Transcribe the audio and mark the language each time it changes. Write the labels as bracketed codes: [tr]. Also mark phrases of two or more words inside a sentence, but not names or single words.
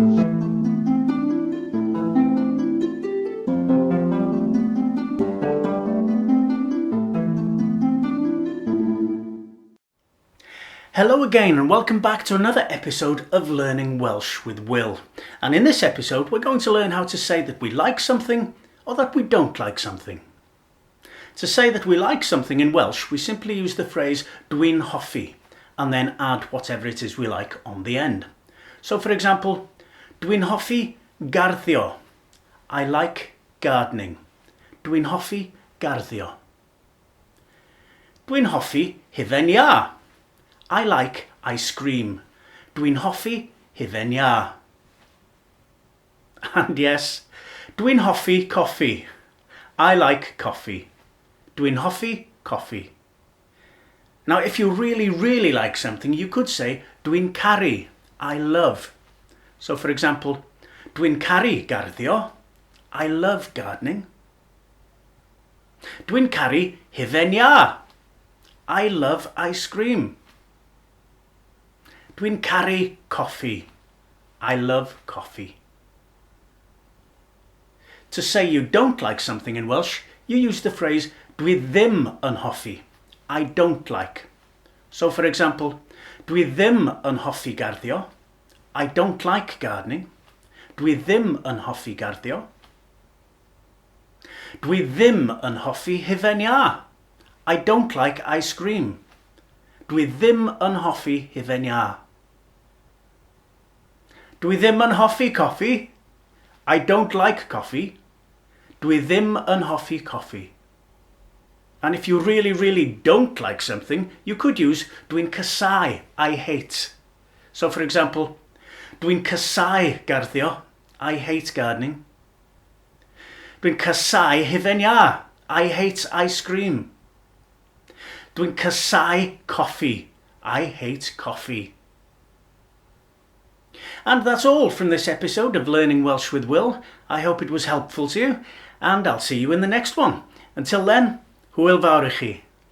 [en] Hello again and welcome back to another episode of Learning Welsh with Will. And in this episode we're going to learn how to say that we like something or that we don't like something. To say that we like something in Welsh, we simply use the phrase [cy] dwi'n hoffi [en] and then add whatever it is we like on the end. So for example, [cy] dwi'n hoffi garddio. [en] I like gardening. [cy] Dwi'n hoffi garddio. Dwi'n hoffi hufen iâ. [en] I like ice cream. [cy] Dwi'n hoffi hufen iâ. [en] And yes, [cy] dwi'n hoffi coffee. [en] I like coffee. [cy] Dwi'n hoffi coffee. [en] Now if you really like something, you could say [cy] dwi'n caru. [en] I love. So for example, [cy] dwi'n caru garddio. [en] I love gardening. [cy] Dwi'n caru hufen iâ. [en] I love ice cream. [cy] Dwi'n caru coffee. [en] I love coffee. To say you don't like something in Welsh, you use the phrase [cy] dwi ddim yn hoffi. [en] I don't like. So for example, [cy] dwi ddim yn hoffi garddio. [en] I don't like gardening. [cy] Dwi ddim yn hoffi garddio. Dwi ddim yn hoffi hufen iâ. [en] I don't like ice cream. [cy] Dwi ddim yn hoffi hufen iâ. Dwi ddim yn hoffi coffee. [en] I don't like coffee. [cy] Dwi ddim yn hoffi coffee. [en] And if you really don't like something, you could use [cy] dwi'n casau. [en] I hate. So for example, [cy] dwi'n casau garddio. [en] I hate gardening. [cy] Dwi'n casau hufen iâ. [en] I hate ice cream. [cy] Dwi'n casau coffee. [en] I hate coffee. And that's all from this episode of Learning Welsh with Will. I hope it was helpful to you, and I'll see you in the next one. Until then, [cy] hwyl fawr i chi.